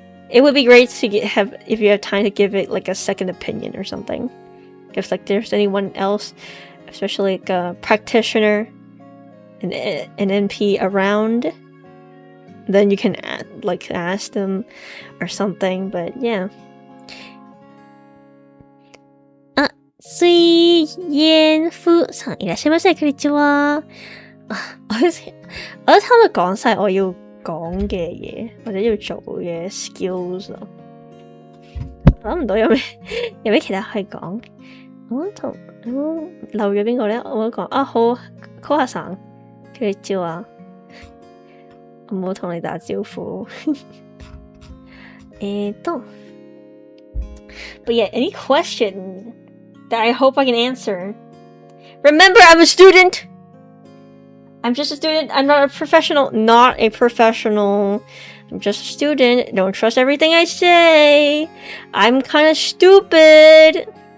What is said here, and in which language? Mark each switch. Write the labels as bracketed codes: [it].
[en] It would be great to if you have time to give it like a second opinion or something. If like there's anyone else, especially like a practitioner, an NP around, then you can ask them or something. But yeah. [ja] 水煙夫さんいらっしゃいませ。こんにちは。 [yue] 我差唔多講晒我要講嘅嘢或者要做嘅 skills 咯。諗唔到有咩其他可以講。我漏咗邊個咧？我講好 ，Koha さん，佢哋招啊，我冇同你打招呼。 [en] But yeah, any question that I hope I can answer? Remember, I'm a student. I'm just a student. I'm not a professional. Not a professional. I'm just a student. Don't trust everything I say. I'm kind of stupid.